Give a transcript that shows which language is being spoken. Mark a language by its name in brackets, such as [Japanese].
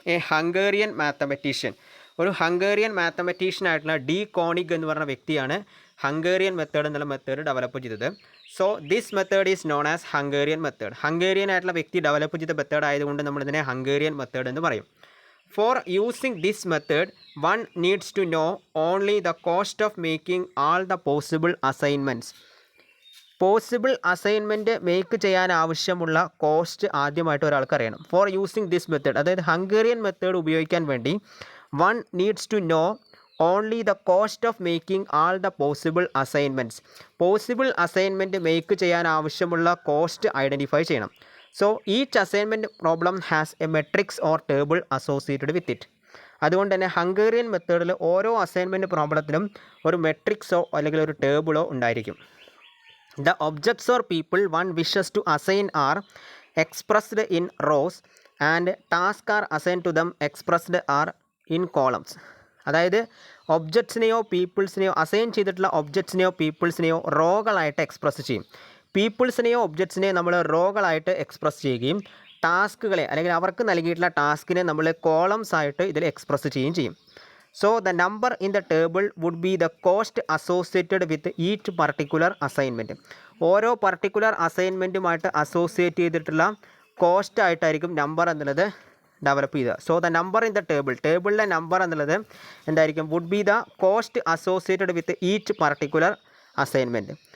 [Malayalam] Hungarian mathematician, ഒരു Hungarian mathematician ആയിട്ടുള്ള D conic എന്ന് പറയുന്ന വ്യക്തിയാണ് ഹംഗേറിയൻ മെത്തേഡ് എന്നുള്ള മെത്തേഡ് ഡെവലപ്പ് ചെയ്തത്. [English] So this method is known as Hungarian method. [Malayalam] Hungarian ആയിട്ടുള്ള വ്യക്തി ഡെവലപ്പ് ചെയ്ത മെത്തേഡ് ആയതുകൊണ്ട് നമ്മളിതിനെ ഹംഗേറിയൻ മെത്തേഡ് എന്ന് പറയും. [English] For using this method, one needs to know only the cost of making all the possible assignments. [Malayalam] Possible assignment make ചെയ്യാൻ ആവശ്യമുള്ള cost ആദ്യമായിട്ട് ഒരാൾക്ക് അറിയണം. [English] for using this method, [Malayalam] അതായത് ഹംഗേറിയൻ മെത്തേഡ് ഉപയോഗിക്കാൻ വേണ്ടി [English] One needs to know only the cost of making all the possible assignments. [Malayalam] Possible assignment make ചെയ്യാൻ ആവശ്യമുള്ള കോസ്റ്റ് ഐഡൻറ്റിഫൈ ചെയ്യണം. [English] So each assignment problem has a matrix or table associated with it. [Malayalam] അതുകൊണ്ട് തന്നെ Hungarian മെത്തേഡിൽ ഓരോ assignment പ്രോബ്ലത്തിനും ഒരു മെട്രിക്സോ അല്ലെങ്കിൽ ഒരു ടേബിളോ ഉണ്ടായിരിക്കും. [English] The objects or people one wishes to assign are expressed in rows and tasks are assigned to them expressed are in columns. [Malayalam] അതായത് ഒബ്ജക്ട്സിനെയോ പീപ്പിൾസിനെയോ assign ചെയ്തിട്ടുള്ള ഒബ്ജക്ട്സിനെയോ പീപ്പിൾസിനെയോ റോകളായിട്ട് എക്സ്പ്രസ് ചെയ്യും. പീപ്പിൾസിനെയോ ഒബ്ജക്ട്സിനെയോ നമ്മൾ റോകളായിട്ട് എക്സ്പ്രസ് ചെയ്യുകയും ടാസ്കുകളെ അല്ലെങ്കിൽ അവർക്ക് നൽകിയിട്ടുള്ള ടാസ്കിനെ നമ്മൾ കോളംസ് ആയിട്ട് ഇതിൽ എക്സ്പ്രസ് ചെയ്യുകയും ചെയ്യും. [English] So the number in the table would be the cost associated with each particular assignment. [Malayalam] ഓരോ പർട്ടിക്കുലർ അസൈൻമെൻറ്റുമായിട്ട് അസോസിയേറ്റ് ചെയ്തിട്ടുള്ള കോസ്റ്റ് ആയിട്ടായിരിക്കും നമ്പർ എന്നുള്ളത് ഡെവലപ്പ് ചെയ്യുക. [English] so the number in the [Malayalam] ടേബിളിലെ number എന്നുള്ളത് എന്തായിരിക്കും? [English] Would be the cost associated with each particular assignment.